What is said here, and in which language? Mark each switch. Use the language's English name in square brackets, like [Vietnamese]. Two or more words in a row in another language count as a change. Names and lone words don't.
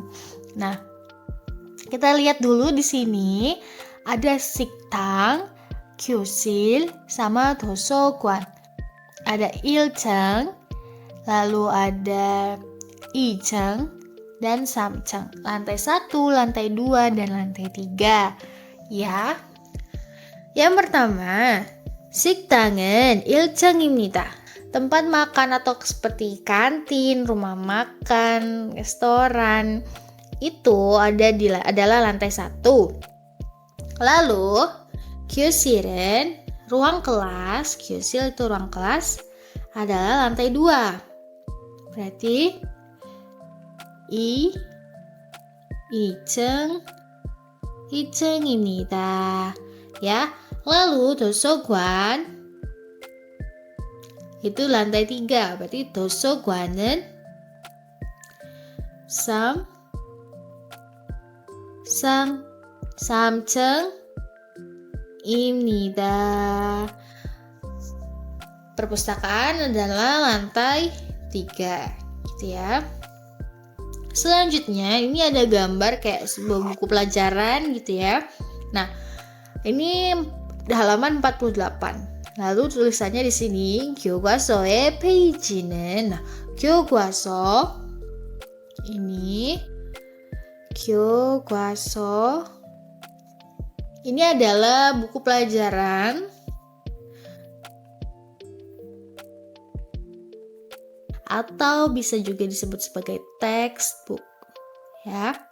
[Indonesian] Nah, kita lihat dulu di sini ada siktang, 교실 sama 도서관. Ada ilcheng, lalu ada icheng dan samcheng. Lantai 1, lantai 2, dan lantai 3. Ya. Yang pertama, [Korean] 식당은 1층입니다. [Indonesian] Tempat makan atau seperti kantin, rumah makan, restoran itu adalah lantai 1. Lalu, 교실은 ruang kelas, 교실 itu ruang kelas, adalah lantai 2. Berarti 2층입니다. Ya. Lalu 도서관 itu lantai 3. Berarti [Korean] 도서관은 3층입니다. [Indonesian] Perpustakaan adalah lantai 3 gitu ya. Selanjutnya ini ada gambar kayak sebuah buku pelajaran gitu ya. Nah, ini halaman 48. Lalu tulisannya di sini [Korean] 교과서의 페이지는. [Indonesian] Nah, 교과서 ini 교과서. Ini adalah buku pelajaran atau bisa juga disebut sebagai textbook, ya.